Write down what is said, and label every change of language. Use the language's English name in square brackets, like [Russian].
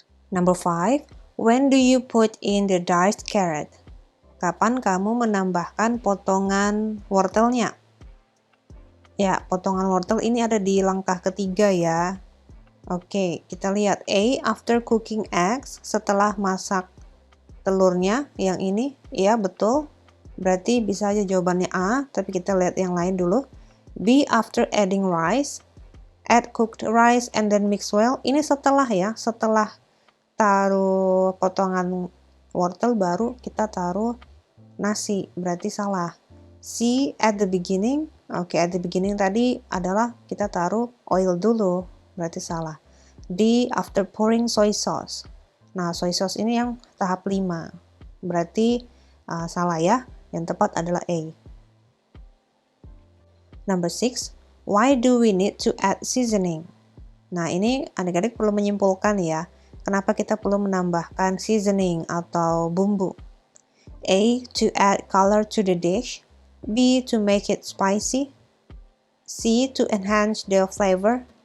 [English] Number 5, when do you put in the diced carrot? [Indonesian] Kapan kamu menambahkan potongan wortelnya? Ya, potongan wortel ini ada di langkah ketiga ya. Oke, kita lihat A, [English] after cooking eggs, [Indonesian] setelah masak telurnya, yang ini, ya betul. Berarti bisa aja jawabannya A, tapi kita lihat yang lain dulu. [English] B, after adding rice, add cooked rice and then mix well. [Indonesian] Ini setelah ya, setelah taruh potongan wortel baru kita taruh nasi, berarti salah. [English] C, at the beginning. [Indonesian] Oke, [English] at the beginning [Indonesian] tadi adalah kita taruh oil dulu, berarti salah. [English] D, after pouring soy sauce. [Indonesian] Nah, soy sauce ini yang tahap 5, berarti salah ya. Yang tepat adalah A. [English] Number 6, why do we need to add seasoning? [Indonesian] Nah, ini adik-adik perlu menyimpulkan ya, kenapa kita perlu menambahkan seasoning atau bumbu. [English] A, to add color to the dish. B, to make it spicy. C, to enhance the flavor.